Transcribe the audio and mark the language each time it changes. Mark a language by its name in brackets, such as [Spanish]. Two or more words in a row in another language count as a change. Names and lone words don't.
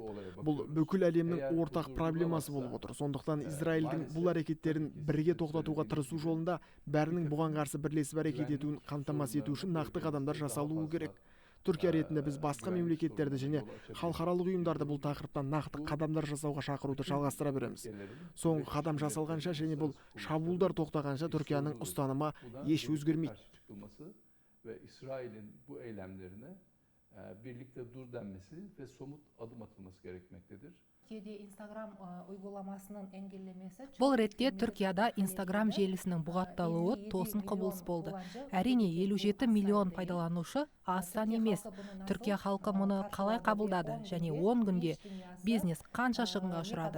[Kazakh] Бұл бүкіл әлемнің ортақ проблемасы болып отыр. Сондықтан Израильдің бұл әрекеттерін бірге тоқтатуға тырысу жолында бәрінің бұған қарсы бірлесіп әрекет етуін қамтамасыз ету үшін нақты қадамдар жасалуы керек. Түркия ретінде біз басқа мемлекеттерді және халықаралық ұйымдарды бұл тақырыптан нақты қадамдар жасауға шақыруды жалғастыра береміз. Соңғы қадам жасалғанша және бұл шабуылдар тоқтағанша Түркияның ұстанымы еш өзгермейді. [Turkish] Ve İsrail'in bu eylemlerine birlikte dur denmesi ve somut adım atılması gerekmektedir. [Kazakh] Бұл ретте Түркияда Instagram желісінің бұғатталуы тосын құбылыс болды. Әрине 57 миллион пайдаланушы аз сан емес. Түркия халқы мұны қалай қабылдады және 10 күнде бизнес қанша шығынға ұшырады?